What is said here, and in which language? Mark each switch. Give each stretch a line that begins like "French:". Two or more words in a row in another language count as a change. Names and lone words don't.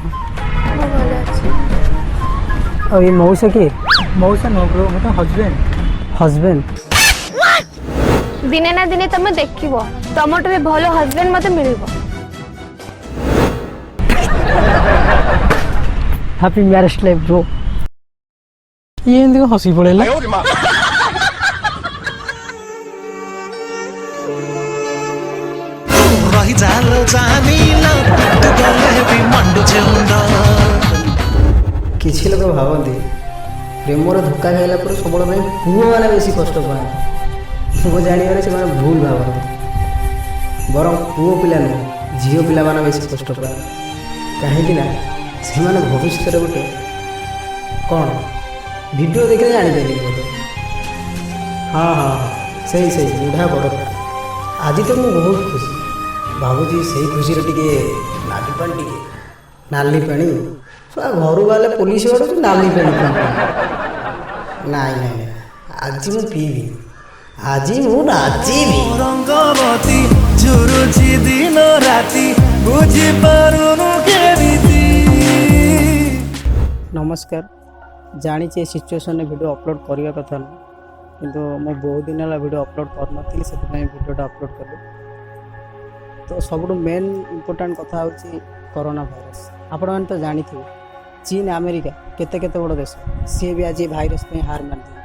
Odia: ମୁଁ ଭଲ ଅଛି। ଆଉ ଏ ମଉସା କିଏ? ମଉସା ନୁହଁ ବ୍ରୋ, ମୋ ହଜବେଣ୍ଡ। ହଜବେଣ୍ଡ? ଦିନେ ନା ଦିନେ ତମେ ଦେଖିବ ତମଠୁ ବି ଭଲ ହଜବେଣ୍ଡ ମତେ ମିଳିବ।
English: happy marriage life bro.
Odia: ଇଏ ଏମିତି ହସି ପଳେଇଲା। रही जालो जानिल तू गले भी मंडुछेउंडा କିଛି ଲୋକ ଭାବନ୍ତି ପ୍ରେମର ଧୋକା ଖାଇଲା ପରେ ସବୁବେଳେ ପାଇଁ ପୁଅମାନେ ବେଶୀ କଷ୍ଟ ପାଆନ୍ତି। ମୁଁ ଜାଣିବାରେ ସେମାନେ ଭୁଲ ଭାବନ୍ତି। ବରଂ ପୁଅ ପିଲା ନୁହେଁ ଝିଅ ପିଲାମାନେ ବେଶୀ କଷ୍ଟ ପାଆନ୍ତି। କାହିଁକି ନା ସେମାନେ ଭବିଷ୍ୟତରେ ଗୋଟେ କ'ଣ ଭିଡ଼ିଓ ଦେଖିଲେ ଜାଣିପାରିବେ ବୋଧେ। ହଁ ହଁ ସେଇ ବୁଢ଼ା ବଡ଼ ଆଜି ତ ମୁଁ ବହୁତ ଖୁସି। ଭାବୁଛି ସେଇ ଖୁସିରେ ଟିକେ ନାଲି ପାଣି ଘରୁ ଗଲେ ପୋଲିସ ବାଡ଼ୁଛି ନାଲି ପାଣି ନାଇଁ ଆଜି ମୁଁ ପିଇବି, ଆଜି ମୁଁ ନାଚିବି। ରଙ୍ଗବତୀ ଝୁରୁଚି ଦିନ ରାତି ବୁଝି ପାରୁନୁ କେମିତି नमस्कार। ଜାଣିଛି ଏ ସିଚୁଏସନରେ
English: video upload
Odia: କରିବା କଥା ନୁହେଁ, କିନ୍ତୁ ମୁଁ ବହୁତ ଦିନ ହେଲା
English: video upload
Odia: କରିନଥିଲି, ସେଥିପାଇଁ
English: video upload
Odia: କଲି। ତ ସବୁଠୁ
English: main important
Odia: କଥା ହେଉଛି
English: corona virus.
Odia: ଆପଣମାନେ ତ ଜାଣିଥିବେ ଚୀନ ଆମେରିକା କେତେ ବଡ଼ ଦେଶ, ସିଏ ବି ଆଜି ଏ ଭାଇରସ୍ ପାଇଁ ହାର ମାନିଯାଇଛି।